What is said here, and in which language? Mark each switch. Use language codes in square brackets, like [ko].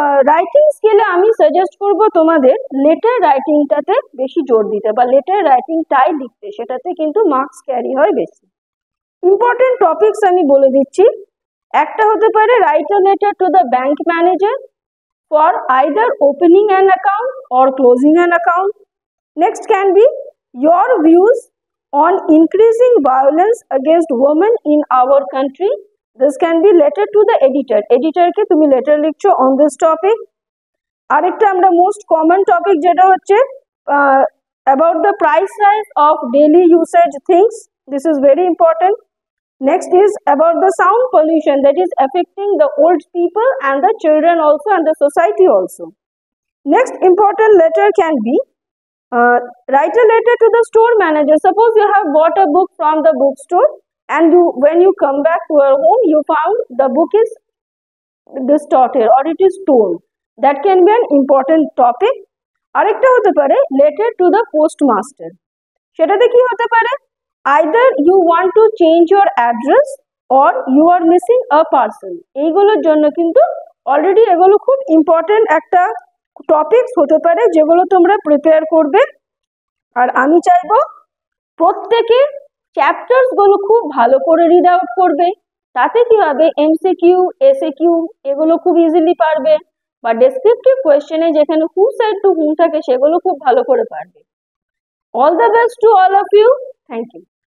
[bn] Writing স্কিলে আমি suggest করব তোমাদের লেটার রাইটিংটাতে বেশি জোর দিতে, বা লেটার রাইটিংটাই লিখতে, সেটাতে কিন্তু মার্কস ক্যারি হয় বেশি। [en] important topics [bn] আমি বলে দিচ্ছি। একটা হতে পারে [en] Write a letter to the bank manager for either opening an account or closing an account. Next can be your views on increasing violence against women in our country. This can be letter to the editor. Editor [bn] ke tumi letter likhcho [en] on this topic. [bn] আরেকটা আমরা [en] most common topic [bn] যেটা হচ্ছে [en] about the price rise of daily usage things. This is very important. Next is about the sound pollution that is affecting the old people and the children also and the society also. Next important letter can be write a letter to the store manager. Suppose you have bought a book from the bookstore and when you come back to your home you found the book is distorted or it is torn. That can be an important topic. [bn] আরেকটা হতে পারে [en] letter to the postmaster. [bn] সেটাতে কি হতে পারে, [en] either you want to change your address or you are missing a person, [bn] এইগুলোর জন্য কিন্তু অলরেডি এগুলো খুব ইম্পর্টেন্ট একটা টপিকস হতে পারে যেগুলো তোমরা প্রিপেয়ার করবে। আর আমি চাইবো প্রত্যেকে চ্যাপ্টার্স গুলো খুব ভালো করে রিড আউট করবে, তাতে কি হবে এমসিকিউ এসএকিউ এগুলো খুব ইজিলি পারবে, বা ডেসক্রিপটিভ কোয়েশ্চেনে যেখানে [en] who said to whom [bn] থাকে সেগুলো খুব ভালো করে পারবে। [en] All the best to all of you, thank you.